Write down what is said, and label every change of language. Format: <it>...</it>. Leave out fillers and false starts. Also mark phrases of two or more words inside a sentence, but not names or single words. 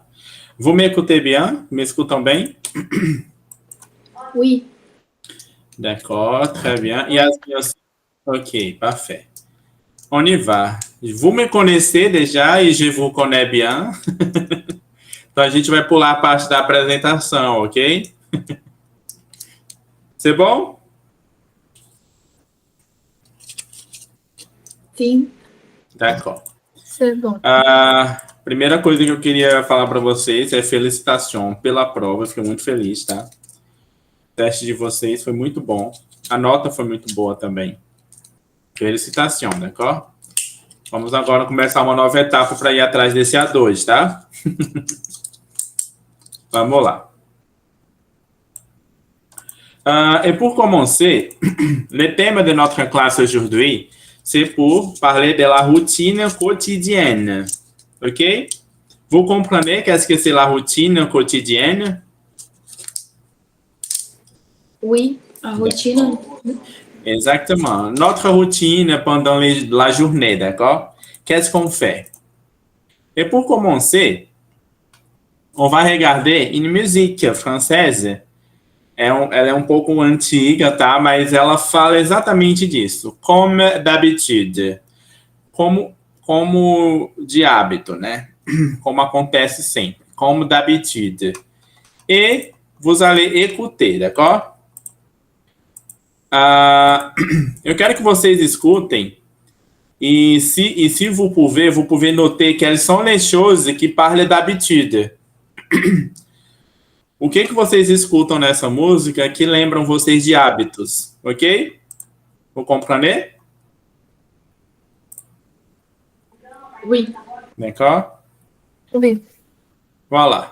<fr>Vous m'écoutez bien?</fr> <pt>M'écoutam bem?</pt> <fr>Oui. D'accord, très bien. Yasmine aussi? Ok, parfait. On y va. Vous me conhecez déjà e je vous connais bien.</fr> <pt>Então a gente vai pular a parte da apresentação, ok?</pt> <fr>C'est bom?</fr> <pt>Sim.</pt> <fr>D'accord. C'est bon.</fr> <pt>A primeira coisa que eu queria falar para vocês é felicitação pela prova. Eu fiquei muito feliz, tá? O teste de vocês foi muito bom. A nota foi muito boa também. Felicitação, d'accord? Vamos agora começar uma nova etapa para ir atrás desse A2, tá? Vamos lá.</pt> <fr>Et pour commencer, le thème de notre classe aujourd'hui, c'est pour parler de la routine quotidienne. OK? Vous comprenez qu'est-ce que c'est la routine quotidienne?</fr> <pt>Oui, a rotina.</pt> <fr>Exactement. Notre routine pendant la journée, d'accord? Qu'est-ce qu'on fait? Et pour commencer, on va regarder une musique française.</fr> <pt>Ela é um pouco antiga, tá? Mas ela fala exatamente disso.</pt> <fr>Comme d'habitude.</fr> <pt>Como de hábito, né? Como acontece sempre. Como d'habitude.</pt> <fr>Et vous allez écouter, d'accord?</fr> <pt>Eu quero que vocês escutem</pt> <fr>et si vous pouvez noter quelles sont les choses qui parlent d'habitude.</fr> <pt>O que vocês escutam nessa música que lembram vocês de hábitos, ok?</pt> <fr>Vous comprenez? Oui. D'accord? Oui. Voilà.</fr>